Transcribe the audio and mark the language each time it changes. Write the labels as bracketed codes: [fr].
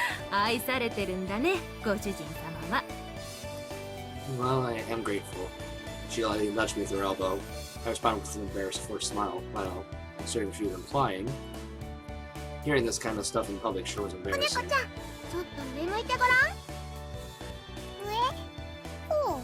[ja] 愛されてるんだね、ご主人様は。 [en] Well, I am grateful. She lightly nudged me with her elbow. I responded with an embarrassed forced smile. Well, considering what she was implying. Hearing this kind of stuff in public sure was [ja] 子猫 [en] embarrassing. [ja] ちゃん、ちょっと上向いてごらん。